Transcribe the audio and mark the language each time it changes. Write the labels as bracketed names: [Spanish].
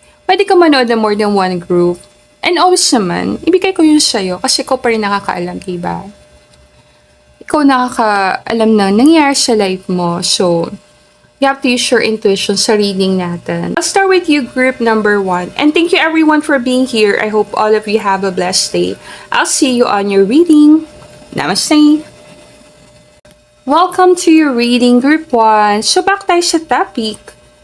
[Filipino] Pwede ka manood na [English] more than one group. [Filipino] And always naman, ibigay ko yun sa'yo kasi ikaw pa rin nakakaalam, diba? Ikaw nakakaalam na nangyayari sa life mo. [English] So, you have to use your intuition [Filipino] sa reading natin. [English] I'll start with you, group number 1. And thank you everyone for being here. I hope all of you have a blessed day. I'll see you on your reading. Namaste! Welcome to your reading, group 1. So, [Filipino] back tayo sa topic.